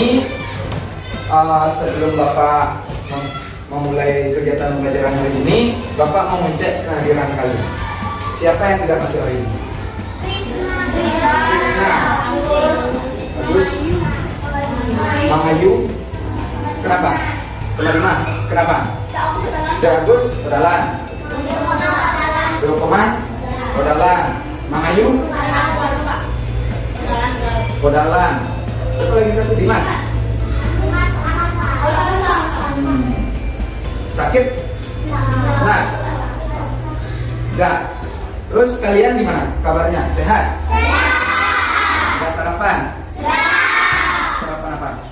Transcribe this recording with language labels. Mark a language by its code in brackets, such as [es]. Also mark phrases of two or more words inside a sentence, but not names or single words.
[id] Sebelum Bapak memulai kegiatan pembelajaran hari ini, Bapak mau mengecek kehadiran kalian. Siapa yang tidak masuk hari ini? Krisna. Bagus. Mang Ayu. Kenapa? Teman Dimas. Kenapa? Agus. Odalan. Dokuman. Odalan. Mang Ayu. Odalan. Satu lagi, satu Dimas. Sakit? Nah. Enggak. Terus kalian gimana kabarnya? Sehat? Udah sarapan? Sarapan apa?